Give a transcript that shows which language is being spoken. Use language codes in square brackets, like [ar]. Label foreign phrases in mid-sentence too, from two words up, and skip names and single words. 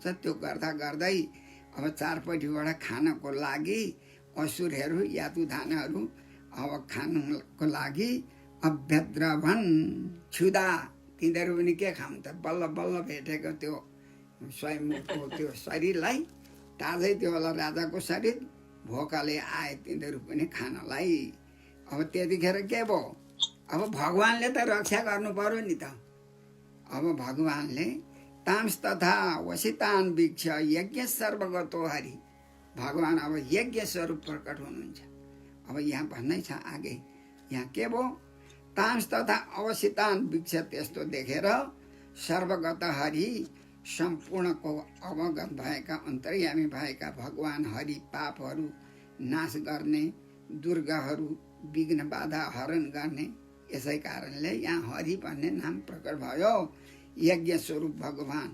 [ne] त्यो गर्दा गर्दै अब चारपट्टिबाट खानको लागि असुरहरू यातुधानहरू अब खानुको लागि [sa] अभ्यद्रभन क्षुदा, [ne] तिनीहरू पनि के खाउँ त, बल्ल बल्ल भेटेको त्यो स्वयंको त्यो शरीरलाई, ताजै त्यो होला राजाको शरीर, भोकाले आए तिनीहरू पनि खानलाई। अब त्यतिखेर के भयो? अब भगवानले त रक्षा गर्नु पर्यो नि त। अब भगवानले [sa] तांस तथा वसितान वीक्ष यज्ञ सर्वगतो हरि, [ne] भगवान अब यज्ञ स्वरूप प्रकट हुनुहुन्छ। अब यहाँ भन्नै छ आगे, यहाँ के भयो? [sa] तांस तथा अवसितान वीक्ष, [ne] त्यस्तो देखेर सर्वगत हरि, सम्पूर्णको अवगत भएका अन्तर्यामी भएका भगवान हरि पापहरू नाश गर्ने, दुर्गहरू विघ्न बाधा हरण गर्ने, यसै कारणले यहाँ हरि भन्ने नाम प्रकट भयो, यज्ञ स्वरूप भगवान।